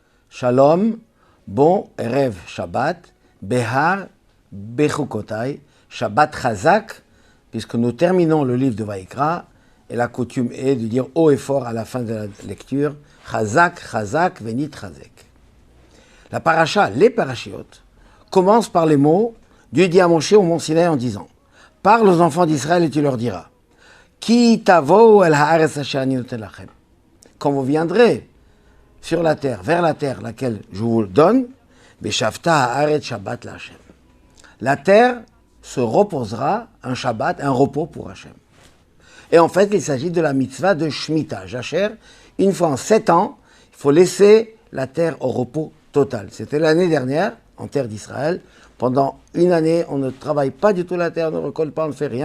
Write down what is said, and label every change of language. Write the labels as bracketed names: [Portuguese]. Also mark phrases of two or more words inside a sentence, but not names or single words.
[French] Shalom, bon [Hebrew] ערב שבת, [French] Behar, Bechukotai, [Hebrew] שבת חזק, [French] puisque nous terminons le livre de Vaïkra, et la coutume est de dire haut et fort à la fin de la lecture, [Hebrew] חזק, חזק, ונתחזק. [French] La paracha, les parachiotes, commence par les mots Dieu dit à Moshe au mont Sinaï en disant parle aux enfants d'Israël et tu leur diras [Hebrew] כי תבואו אל הארץ אשר אני נותן לכם. [French] Quand vous viendrez sur la terre, vers la terre laquelle je vous donne, [Hebrew] ושבתה הארץ שבת לה. [French] La terre se reposera un Shabbat, un repos pour Hachem. Et en fait, il s'agit de la mitzvah de Shemitah. Jacher, une fois en 7 ans, il faut laisser la terre au repos total. C'était l'année dernière, en terre d'Israël. Pendant une année, on ne travaille pas du tout la terre, on ne récolte pas, on ne fait rien.